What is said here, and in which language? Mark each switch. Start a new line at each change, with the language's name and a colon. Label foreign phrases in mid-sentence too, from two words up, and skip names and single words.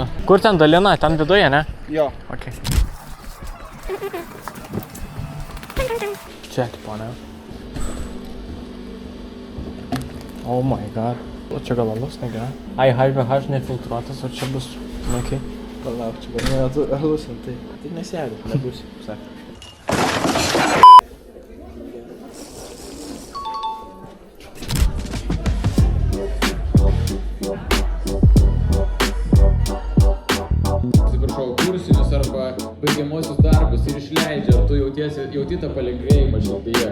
Lithuanian: Kur ten dalina? Ten viduje, ne? Jo. Ok. Čia, tipo, ne?
English: Oh my god.
Lithuanian: O čia gal alus, negi, ne? Ai, HVH nefiltruotas, o čia bus... Ok. Palauk, čia bet alus, tai nesėdi, nebus, sakė. Kursinius arba baigiamuosius darbus ir išleidžia, tu jauti tą palengvėjimą širdyje.